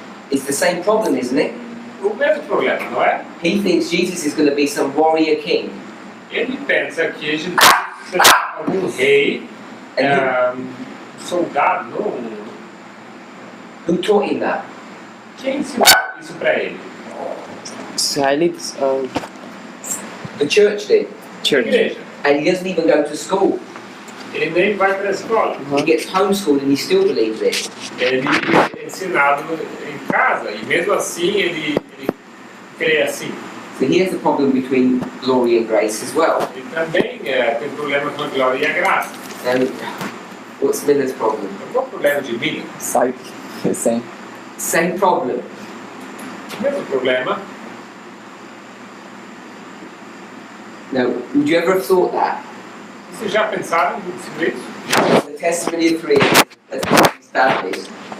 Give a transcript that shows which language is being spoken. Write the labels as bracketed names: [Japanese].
[English] It's the same problem, isn't it? [Portuguese] O mesmo problema, não é? [English] He thinks Jesus is going to be some warrior king. [Portuguese] Ele pensa que Jesus será algum rei, soldado, não? [English] Who taught him that? [Portuguese] Quem ensinou isso para ele? [English] Israelites, The church did. [Portuguese] A [English] church. [Portuguese] igreja. [English] And he doesn't even go to school. [Portuguese] Ele nem vai para a escola. [English] He gets homeschooled and he still believes it. [Portuguese] Ele é ensinado em casa e mesmo assim ele crê assim. [English] So he has a problem between glory and grace as well. [Portuguese] Ele também tem problema com a glória e a graça. [English] And what's Miller's problem? [Portuguese] Qual o problema de Mila? [English] Side, the same. Same problem. [Portuguese] Mesmo problema. [English] Now, would you ever have thought that? [Portuguese] Vocês já pensaram sobre isso? [English] The testimony of three has been established.